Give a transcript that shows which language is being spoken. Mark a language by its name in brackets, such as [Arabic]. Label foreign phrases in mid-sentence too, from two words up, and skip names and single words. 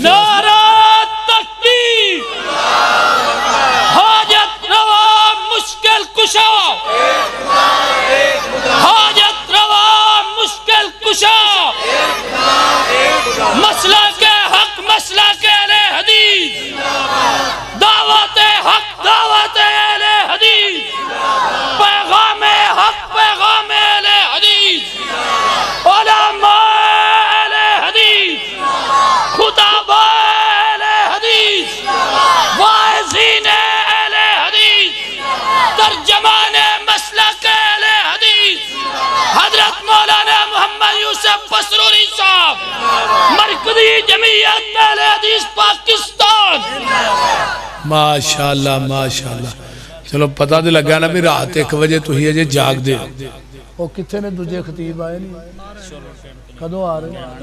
[Urdu] نعرہ تکبیر حاجت روا مشکل کشا حاجت روا مشکل کشا مسلک کے حق مسلک کے اہل حدیث دعوت حق دعوت اہل حدیث پیغام حق پیغام اہل حدیث علمائے اہل حدیث خطباء اہل حدیث واعظین اہل حدیث ترجمان مسلک اہل حدیث حضرت مولانا محمد یوسف قصوری صاحب مرکزی جمعیت اہل حدیث پاکستان [Punjabi] ماشاءاللہ ماشاءاللہ چلو پتہ تو لگا نا بھئی رات 1 بجے تم اجے جاگدے ہو او کتنے نے دوجے خطیب آئے نہیں کدوں آ رہے